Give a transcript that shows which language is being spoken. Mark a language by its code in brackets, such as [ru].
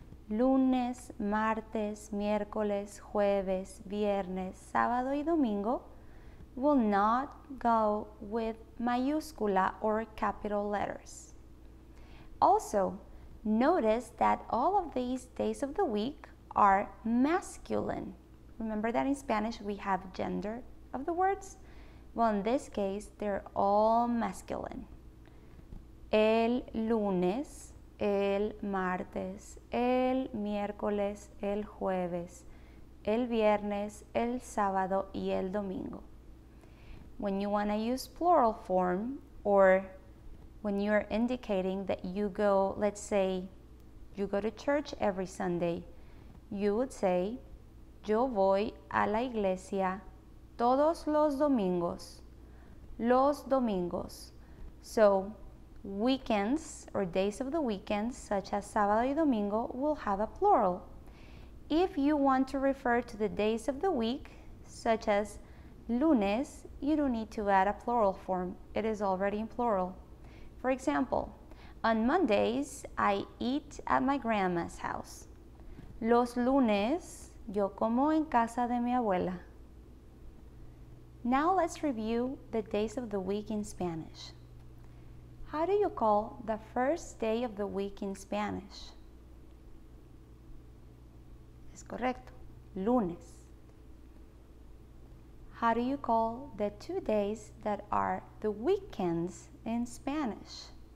[es] Lunes, martes, miércoles, jueves, viernes, sábado y domingo [en] will not go with [es] mayúscula [en] or capital letters. Also, notice that all of these days of the week are masculine. Remember that in Spanish we have gender of the words? Well, in this case, they're all masculine. [es] El lunes, el martes, el miércoles, el jueves, el viernes, el sábado y el domingo. [en] When you want to use plural form, or when you're indicating that you go, let's say, you go to church every Sunday, you would say, [es] yo voy a la iglesia todos los domingos. Los domingos. [en] So, weekends or days of the weekends, such as sábado y domingo, will have a plural. If you want to refer to the days of the week, such as lunes, you don't need to add a plural form. It is already in plural. For example, on Mondays, I eat at my grandma's house. [es] Los lunes, yo como en casa de mi abuela. [en] Now let's review the days of the week in Spanish. How do you call the first day of the week in Spanish? [es] Es correcto, lunes. [en] How do you call the 2 days that are the weekends in Spanish?